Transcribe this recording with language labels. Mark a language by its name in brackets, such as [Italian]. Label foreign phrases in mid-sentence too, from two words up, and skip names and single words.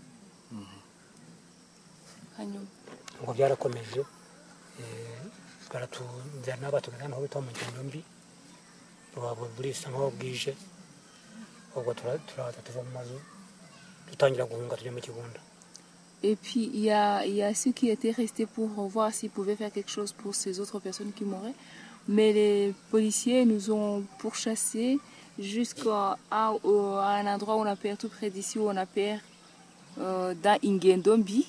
[Kinyarwanda] Ngo byarakomeje baratujyana batugana aho bita mu ngendo mbi burisa nk'aho bwije ubwo turaza tuva mu mazu dutangira guhunga tujya mu Kigunda. [French] Et puis il y a ceux qui étaient restés pour voir s'ils pouvaient faire quelque chose pour ces autres personnes qui mouraient. Mais les policiers nous ont pourchassés jusqu'à un endroit où on appelle tout près d'ici, où on appelle dans Ingendombi.